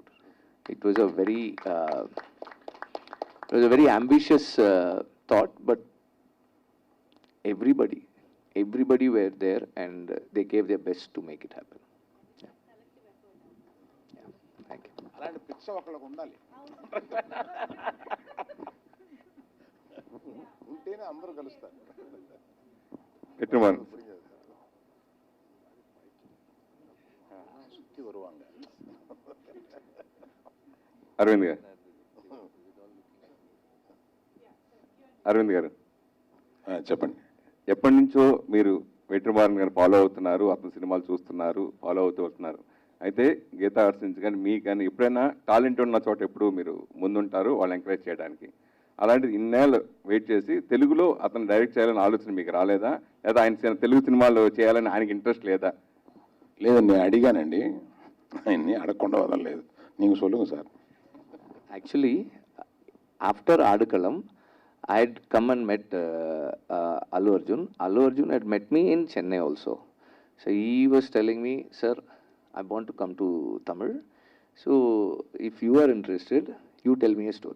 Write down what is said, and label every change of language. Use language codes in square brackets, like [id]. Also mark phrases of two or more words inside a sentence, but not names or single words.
[en] It was a very ambitious thought, but everybody were there and they gave their best to make it happen. Thank you. [te] అలాంటి పిచ్చ ఒకళ్ళకు ఉండాలి, ఉంటేనే అందరూ కలుస్తారు. [ta] வெற்றி மாறன் சுத்தி வருவாங்க. [te] అరవింద్ గారు, అరవింద్ గారు చెప్పండి. ఎప్పటి నుంచో మీరు వెట్రి మారన్ గారిని ఫాలో అవుతున్నారు, అతని సినిమాలు చూస్తున్నారు, ఫాలో అవుతూ వస్తున్నారు. అయితే గీతా ఆర్ట్స్ నుంచి కానీ మీకు కానీ ఎప్పుడైనా టాలెంట్ ఉన్న చోట ఎప్పుడు మీరు ముందుంటారు వాళ్ళు ఎంకరేజ్ చేయడానికి. అలాంటిది ఇన్నేళ్ళు వెయిట్ చేసి తెలుగులో అతను డైరెక్ట్ చేయాలని ఆలోచన మీకు రాలేదా, లేదా ఆయన తెలుగు సినిమాలు చేయాలని ఆయనకి ఇంట్రెస్ట్ లేదా? లేదండి, నేను అడిగానండి, ఆయన్ని అడగకుండా వదలలేదు. [ta] నీకు சொல்லுங்க సార్. [en] Actually, after Adukalam, I had come and met Allu Arjun. Allu Arjun had met me in Chennai also. So he was telling me, sir, I want to come to Tamil. So if you are interested, you tell me a story.